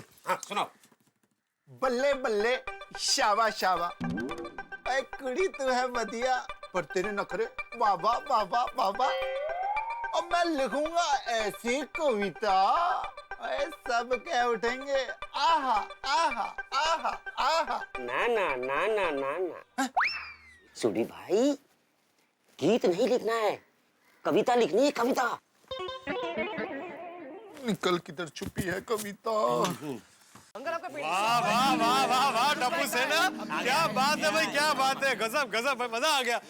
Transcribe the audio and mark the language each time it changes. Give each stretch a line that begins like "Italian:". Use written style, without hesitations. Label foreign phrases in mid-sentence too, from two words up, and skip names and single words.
Hindi: हाँ, सुनाओ।
Punjabi: ਬੱਲੇ ਬੱਲੇ ਸ਼ਾਬਾ ਸ਼ਾਬਾ,
Hindi: ऐ कुड़ी तू है बढ़िया, पर तेरे नखरे बाबा बाबा बाबा। अब मैं लिखूंगा ऐसी कविता, ऐ सब कह उठेंगे आहा आहा आहा आहा। ना ना ना ना ना ना, सुडी भाई, गीत नहीं लिखना है, कविता लिखनी है, कविता। निकल किधर छुपी है कविता। वाह वाह वाह वाह वाह टप्पू सेना, क्या बात है भाई, क्या बात है, गजब गजब, मजा आ गया।